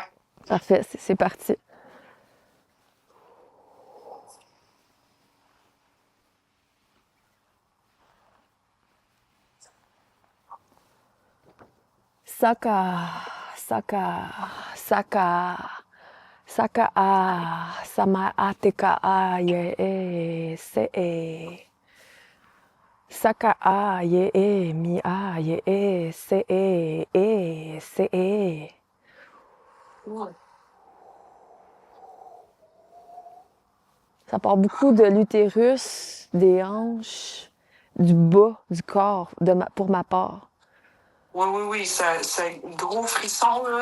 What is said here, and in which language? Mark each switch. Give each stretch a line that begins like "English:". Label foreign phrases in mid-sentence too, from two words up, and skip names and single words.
French: Parfait, c'est parti. Saka, Saka, Saka, Saka a, Sama ateka a ye e, se e. Saka a ye e, mi a ye e, se e. Ouais. Ça part beaucoup de l'utérus, des hanches, du bas du corps, pour ma part. Oui. C'est gros frisson, là.